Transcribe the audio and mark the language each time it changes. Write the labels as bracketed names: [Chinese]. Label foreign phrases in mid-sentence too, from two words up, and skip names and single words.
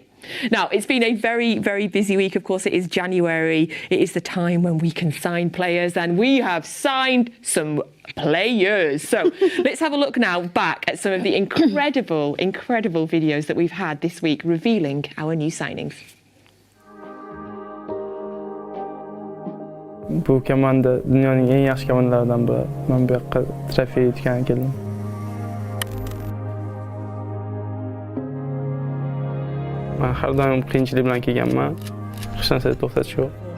[English] Now, it's been a very, very busy week. Of course, it is January. It is the time when we can sign players, and we have signed some players. So let's have a look now back at some of the incredible, incredible videos that we've had this week revealing our new signings. [Uzbek] Bu komanda dunyoning eng yaxshi komandalaridan biri. Men bu yoqqa trofey yutgani keldim. Men har doim qiyinchilik bilan kelganman. ishlansa to'xtatish yo'q.